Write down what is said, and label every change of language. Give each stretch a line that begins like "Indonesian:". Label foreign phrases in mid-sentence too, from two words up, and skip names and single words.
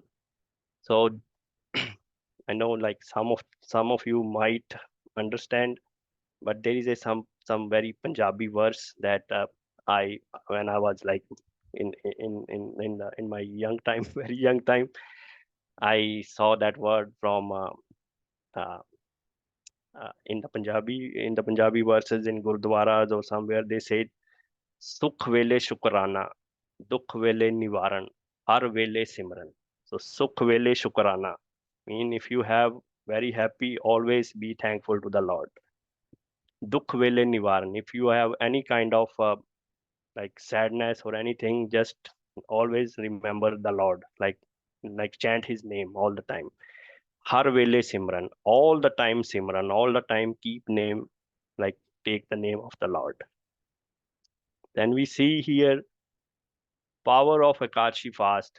English: So I know like some of you might understand, but there is a some very Punjabi verse that I when I was like in my young time, very young time, I saw that word from uh, in the Punjabi verses in Gurdwaras or somewhere they said
Punjabi: ਸੁਖ ਵੇਲੇ ਸ਼ੁਕਰਾਨਾ, ਦੁੱਖ ਵੇਲੇ ਨਿਵਾਰਨ, ਹਰ ਵੇਲੇ ਸਿਮਰਨ.
English: So
Punjabi: ਸੁਖ ਵੇਲੇ ਸ਼ੁਕਰਾਨਾ
English: mean if you have very happy, always be thankful to the Lord.
Punjabi: ਦੁੱਖ ਵੇਲੇ ਨਿਵਾਰਨ.
English: If you have any kind of like sadness or anything, just always remember the Lord. Like chant His name all the time.
Punjabi: ਹਰ ਵੇਲੇ ਸਿਮਰਨ.
English: All the time simran. All the time keep name. Like take the name of the Lord. Then we see here power of Akashi fast.